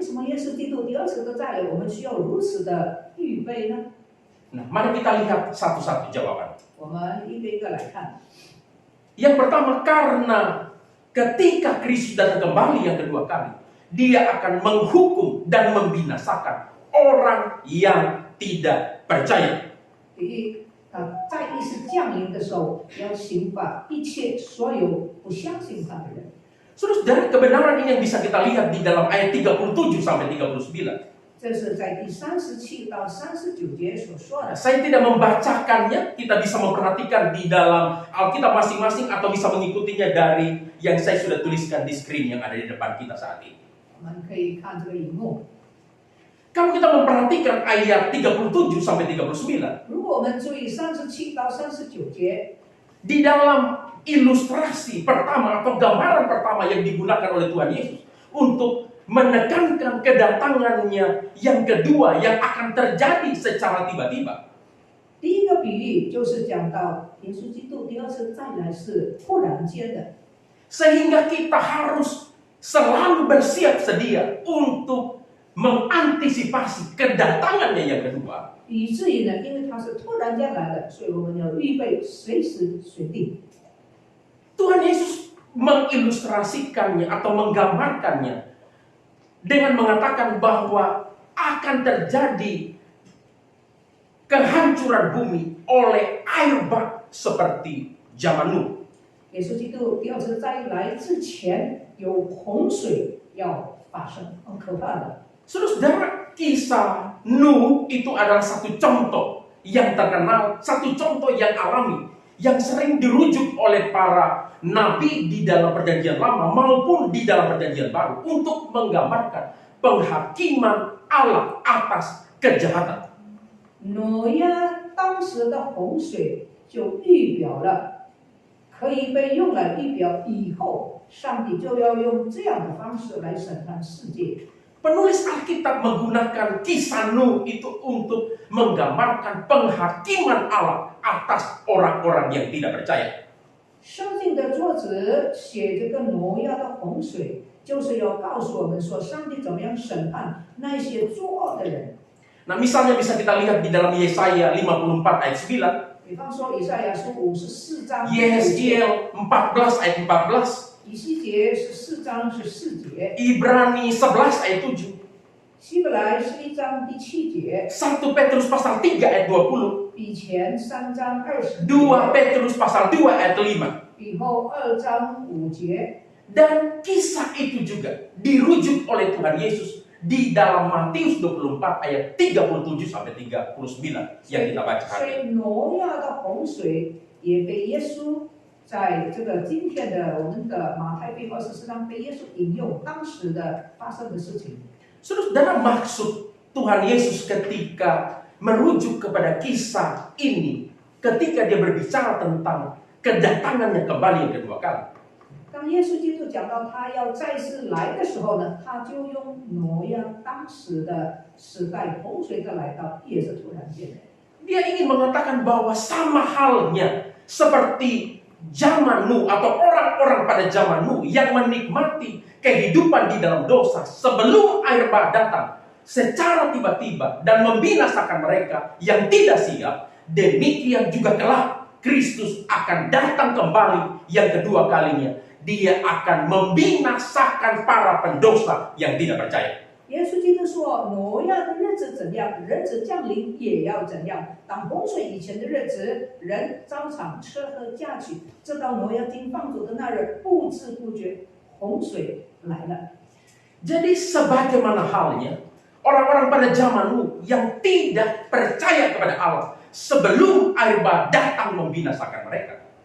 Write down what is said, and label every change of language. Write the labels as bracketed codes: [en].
[zh] 为什么耶稣基督第二次的再来，我们需要如此的预备呢？ [id] Nah, mari kita lihat satu-satu jawaban. [zh] 我们一个一个来看。 [id] Yang pertama, karena ketika Kristus datang kembali yang kedua kali, Dia akan menghukum dan membinasakan orang yang tidak percaya. [zh] 第一，他再一次降临的时候，要刑罚一切所有不相信他的人。 [id] Saudara, kebenaran ini yang bisa kita lihat di dalam ayat 37 sampai 39. [zh] 这是在第37到39节所说的。 [id] Saya tidak membacakannya, kita bisa memperhatikan di dalam Alkitab masing-masing atau bisa mengikutinya dari yang saya sudah tuliskan di screen yang ada di depan kita saat ini. [zh] 我们可以看这个荧幕。 [id] Kalau kita memperhatikan ayat 37 sampai 39, [zh] 如果我们注意37到39节， [id] di dalam ilustrasi pertama atau gambaran pertama yang digunakan oleh Tuhan Yesus untuk menekankan kedatangannya yang kedua yang akan terjadi secara tiba-tiba. [zh] 第一个比喻就是讲到耶稣基督第二次再来是突然间的， [id] Sehingga kita harus selalu bersiap sedia untuk mengantisipasi kedatangannya yang kedua. [zh] 以至于呢，因为他是突然间来的，所以我们要预备随时随地。 [id] Tuhan Yesus mengilustrasikannya atau menggambarkannya dengan mengatakan bahwa akan terjadi kehancuran bumi oleh air bah seperti zaman Nuh. [zh] 耶稣基督第二次再来之前，有洪水要发生，很可怕的。 [id] Saudara, kisah Nuh itu adalah satu contoh yang terkenal, satu contoh yang alami, yang sering dirujuk oleh para nabi di dalam perjanjian lama maupun di dalam perjanjian baru untuk menggambarkan penghakiman Allah atas kejahatan. [zh] 挪亚当时的洪水就预表了，可以被用来预表以后上帝就要用这样的方式来审判世界。 [id] Penulis Alkitab menggunakan kisah Nuh itu untuk menggambarkan penghakiman Allah atas orang-orang yang tidak percaya. [zh] 圣经的作者写这个挪亚的洪水，就是要告诉我们说，上帝怎么样审判那些作恶的人。 [id] Nah, misalnya bisa kita lihat di dalam Yesaya 54 ayat 9, [zh] 比方说以赛亚书54章 [id] Yeskiel 14 ayat 14, [zh] 以西结14章14节， [id] Ibrani 11 ayat 7, [zh] 希伯来11章第7节， [id] 1 Petrus pasal 3 ayat 20, [zh] 比前3章20 节， [id] Petrus pasal 2 ayat 5. [zh] 比后2章5节。 [id] Dan kisah itu juga dirujuk oleh Tuhan Yesus di dalam Matius 24 ayat 37 sampai 39 yang kita baca [zh] 所以挪亚的洪水也被耶稣在这个今天的我们的马太福音24章被耶稣引用当时的发生的事情。 [id] Saudara, maksud Tuhan Yesus ketika merujuk kepada kisah ini, ketika dia berbicara tentang kedatangannya kembali yang kedua kali, [zh] 当耶稣基督讲到他要再次来的时候呢，他就用挪亚当时的时代洪水的来到，也是突然间的。 [id] dia ingin mengatakan bahwa sama halnya seperti zaman Nuh atau orang-orang pada zaman Nuh yang menikmati kehidupan di dalam dosa sebelum air bah datang secara tiba-tiba dan membinasakan mereka yang tidak siap, demikian juga kelak Kristus akan datang kembali yang kedua kalinya. Dia akan membinasakan para pendosa yang tidak percaya. [zh] 耶稣基督说：“挪亚的日子怎样，人子降临也要怎样。当洪水以前的日子，人照常吃喝嫁娶，直到挪亚经放逐的那日，不知不觉洪水来了。” [id] Jadi sebagaimana halnya orang-orang pada zaman Nuh yang tidak percaya kepada Allah sebelum air bah datang membinasakan mereka.